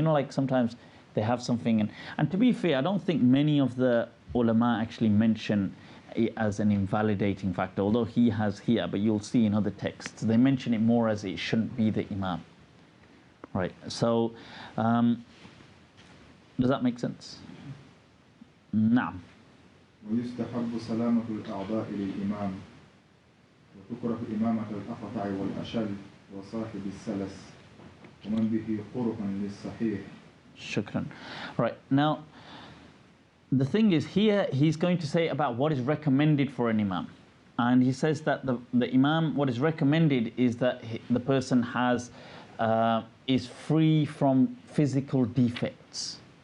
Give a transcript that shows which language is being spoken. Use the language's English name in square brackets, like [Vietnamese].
[English] You know, like sometimes they have something, and to be fair, I don't think many of the ulama actually mention it as an invalidating factor, although he has here, but you'll see in other texts, they mention it more as it shouldn't be the imam. Right, so, does that make sense? [Arabic] Naam. ويستحب سلامة الأعضاء للإمام وتكره إمامة الأقطع والأشل وصاحب السلس ومن به قرح للصحيح. Shukran. [English] Right, now the thing is here he's going to say about what is recommended for an imam, and he says that the imam, what is recommended is that the person has is free from physical defects.